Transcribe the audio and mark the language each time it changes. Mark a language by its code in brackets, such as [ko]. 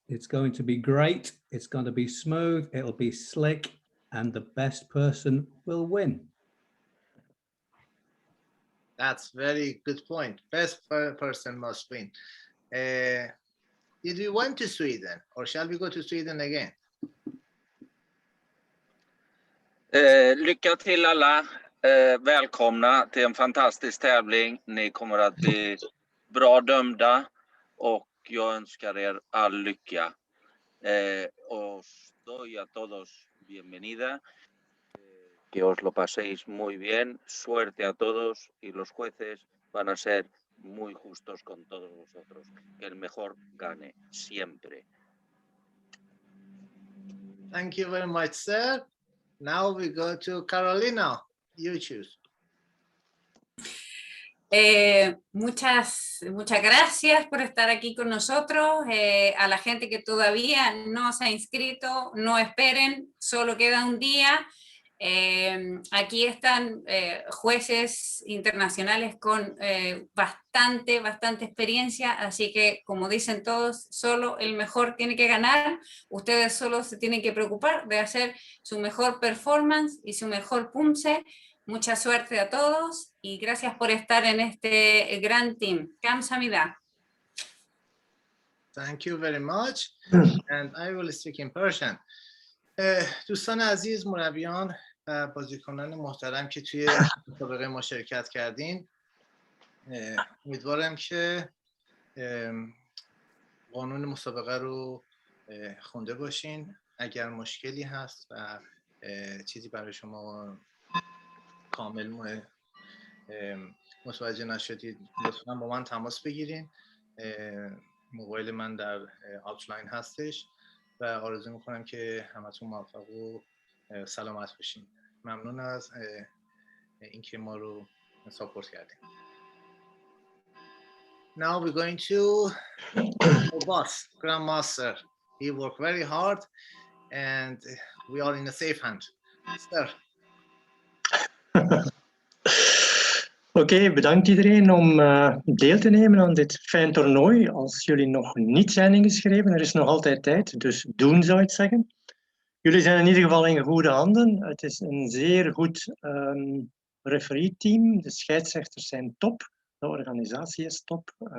[en] It's going to be great. It's going to be smooth. It'll be slick, and the best person will win. That's very good point. Best person must win. Did we went to Sweden, or shall we go to Sweden again? [sv] Lycka till alla. Välkomna till en fantastisk tävling. Ni kommer att bli bra dömda och jag önskar er all lycka. [es] Os doy a todos bienvenida. Que os lo paséis muy bien. Suerte a todos y los jueces van a ser muy justos con todos vosotros. Que el mejor gane siempre. [en] Thank you very much, sir. Now we go to Carolina. You choose. [es] Muchas gracias por estar aquí con nosotros. A la gente que todavía no se ha inscrito, no esperen, solo queda un día. Aquí están jueces internacionales con bastante experiencia, así que como dicen todos, solo el mejor tiene que ganar. Ustedes solo se tienen que preocupar de hacer su mejor performance y su mejor Poomsae. Mucha suerte a todos y gracias por estar en este gran team. [ko] Kamsahamnida. [en] Thank you very much. And I will speak in Persian. [fa] دوستان عزیز، مربیان و بازیکنان محترم که توی مسابقه ما شرکت کردین، امیدوارم که قانون مسابقه رو خونده باشین. اگر مشکلی هست و چیزی برای شما کامل متوجه نشدید، لطفاً با من تماس بگیرین. موبایل من در آوتلاین هستش و آرزو میکنم که همتون موفق و سلامت باشین. ممنون از اینکه ما رو ساپورت کردین. [en] Now we're going to our boss, Grandmaster. He worked very hard and we are in a safe hand. Sir. [nl] Oké, bedankt iedereen om deel te nemen aan dit fijn toernooi. Als jullie nog niet zijn ingeschreven, er is nog altijd tijd, dus doen zou ik zeggen. Jullie zijn in ieder geval in goede handen. Het is een zeer goed referee-team. De scheidsrechters zijn top, de organisatie is top.